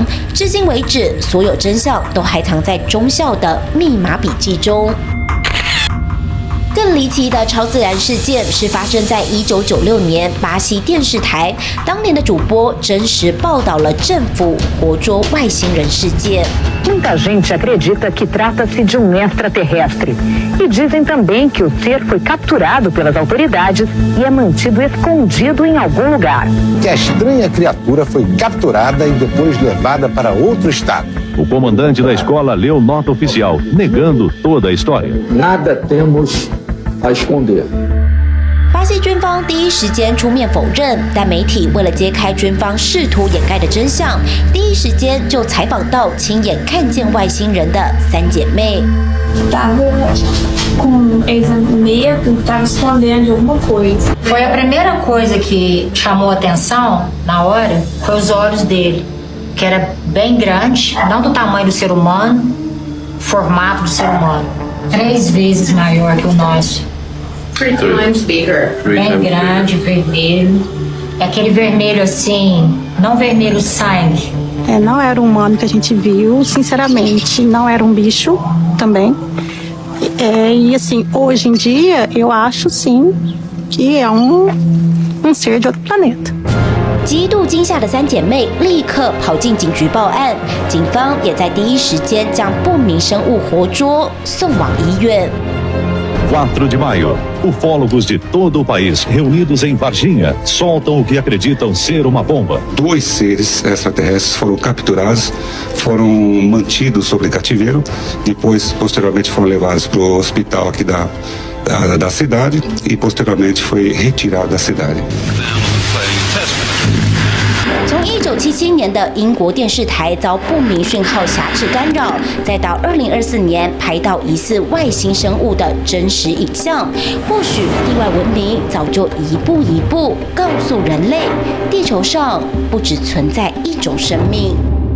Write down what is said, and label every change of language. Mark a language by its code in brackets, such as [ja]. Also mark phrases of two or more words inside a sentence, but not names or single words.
[zh] 至今为止，所有真相都还藏在中校的密码笔记中。更离奇的超自然事件是发生在1996年巴西电视台，当年的主播真实报道了政府活捉外星人事件。 [pt] Muita gente acredita que trata-se de extraterrestre e dizem também que o ser foi capturado pelas autoridades e é mantido escondido em algum lugar. Que a estranha criatura foi capturada e depois levada para outro estado. O comandante da escola leu nota oficial, negando toda a história. Nada temos a esconder. [zh] 巴西军方第一时间出面否认，但媒体为了揭开军方试图掩盖的真相，第一时间就采访到亲眼看见外星人的3姐妹。 [pt] Tava com medo, tava escondendo alguma coisa. Foi a primeira coisa que chamou a atenção na hora, foi os olhos dele, que era bem grande, não do tamanho do ser humano, formato do ser humano, 3 vezes maior que o nosso. [en] 3 times bigger. [pt] Bem grande, vermelho. É aquele vermelho assim, não vermelho sangue. Não era um humano que a gente viu, sinceramente, não era um bicho também. E assim, hoje em dia, eu acho sim que é um ser de outro planeta. [zh] 极度惊吓的3姐妹立刻跑进警局报案，警方也在第一时间将不明生物活捉送往医院。 [pt] 4 de maio, ufólogos de todo o país, reunidos em Varginha, soltam o que acreditam ser uma bomba. 2 seres extraterrestres foram capturados, foram mantidos sob cativeiro, depois, posteriormente, foram levados para o hospital aqui da cidade e, posteriormente, foi retirado da cidade. [zh] 从1977年的英国电视台遭不明讯号辖制干扰，再到2024年拍到疑似外星生物的真实影像，或许地外文明早就一步一步告诉人类，地球上不只存在一种生命。